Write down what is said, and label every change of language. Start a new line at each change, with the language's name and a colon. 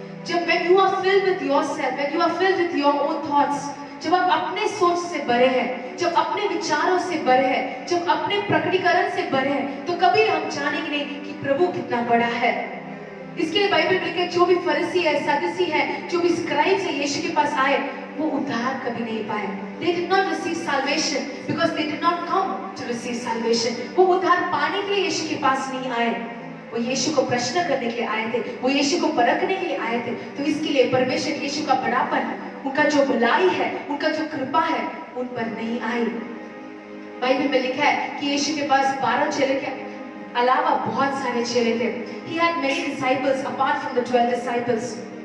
Hindi: जब
English: when you are filled with yourself, when you are filled with your own thoughts,
Hindi: जब आप अपने सोच से भरे हैं, जब अपने विचारों से भरे हैं, जब अपने प्रकटीकरण से भरे हैं, तो कभी हम जानेंगे नहीं कि प्रभु कितना बड़ा है। इसके लिए बाइबल में लिखा है, जो भी फरीसी है, सदूसी है, जो भी स्क्राइब्स है, यीशु के पास आए, वो उद्धार कभी नहीं पाए।
English: They did not receive salvation because they did not come to receive salvation.
Hindi: वो उद्धार पाने के लिए यीशु के पास नहीं आए, वो यीशु को प्रश्न करने के लिए आए थे, वो यीशु को परखने के लिए आए थे। तो इसके लिए परमेश्वर यीशु का बड़ापन, उनका जो भलाई है, उनका जो कृपा है, उन पर नहीं आई। बाइबल में लिखा है कि यीशु के पास 12 चेले के अलावा बहुत सारे चेले थे।
English: He had many disciples apart from the 12 disciples.